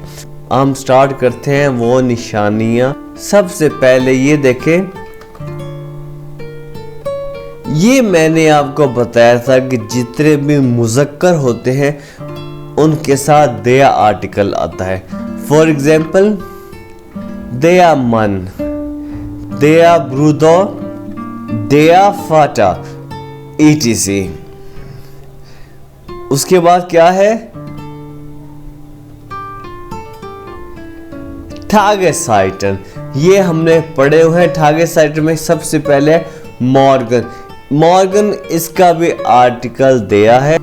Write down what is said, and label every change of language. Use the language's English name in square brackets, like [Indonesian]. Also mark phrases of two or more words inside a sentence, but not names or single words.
[Hindi] हम स्टार्ट करते हैं वो निशानियां। सबसे पहले ये देखें, ये मैंने आपको बताया था कि जितने भी मुज़क्कर होते हैं उनके साथ der आर्टिकल आता है। [English] for example [German] der Mann, der Bruder, der Vater etc। [Hindi] उसके बाद क्या है, Tageszeiten। ये हमने पढ़े हुए हैं। Tageszeiten में सबसे पहले मॉर्गन, मॉर्गन इसका भी आर्टिकल der है।